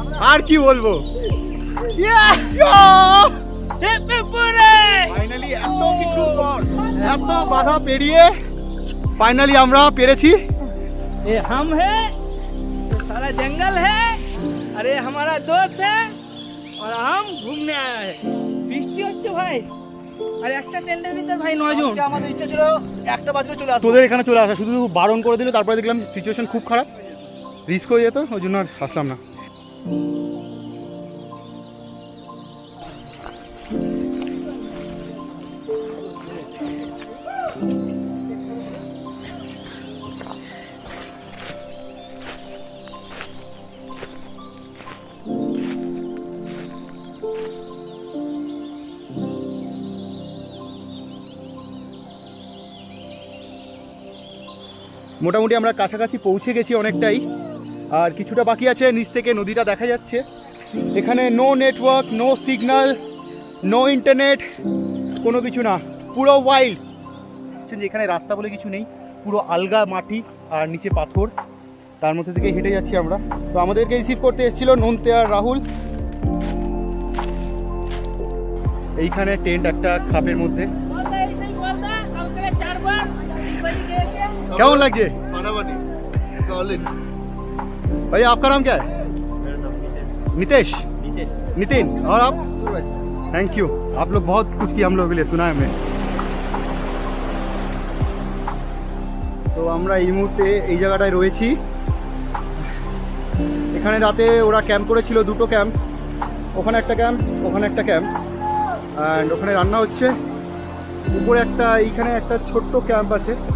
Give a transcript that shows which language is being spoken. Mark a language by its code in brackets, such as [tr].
[bn] আর কি বলবো, ফাইনালি এত কিছু পর, এত বাধা পেরিয়ে ফাইনালি আমরা পেরেছি। [hi] ये हम है तो सारा जंगल है, अरे हमारा दोस्त है और हम घूमने आया है। [bn] বৃষ্টি হচ্ছে ভাই, আর একটা টেন্টের ভিতর ভাই 9 জন। আমাদের ইচ্ছা ছিল 1টা বাজে চলে আসবো। তোদের এখানে চলে আসা, শুধু বারণ করে দিল, তারপরে দেখলাম সিচুয়েশন খুব খারাপ, রিস্ক হয়ে যেত, ওই জন্য আর আসলাম না। মোটামুটি আমরা কাছাকাছি পৌঁছে গেছি অনেকটাই, আর কিছুটা বাকি আছে। নিচ থেকে নদীটা দেখা যাচ্ছে। এখানে no network, no signal, no internet, কোনো কিছু না, পুরো ওয়াইল্ড। এখানে রাস্তা বলে কিছু নেই, পুরো আলগা মাটি আর নিচে পাথর, তার মধ্যে থেকে হেঁটে যাচ্ছি আমরা। তো আমাদেরকে রিসিভ করতে এসেছিল নন্তে আর রাহুল। এইখানে টেন্ট একটা খাপের মধ্যে। [hi] बोलता ऐसे ही बोलता, हम करे 4 बार बड़ी गए के। [bn] কেমন লাগছে ফাটাফাটি, সলিড। [hi] भैया आपका नाम क्या है? नितेश। नितिन। और आप? सूरज। थैंक यू, आप लोग बहुत कुछ किया हम लोगों के लिए, सुना है हमने। [bn] তো আমরা এই মুহূর্তে এই জায়গাটায় রয়েছি। এখানে রাতে ওরা ক্যাম্প করেছিল, 2টো ক্যাম্প, ওখানে একটা ক্যাম্প, ওখানে একটা ক্যাম্প, অ্যান্ড ওখানে রান্না হচ্ছে। উপরে একটা, এইখানে একটা ছোট্ট ক্যাম্প আছে।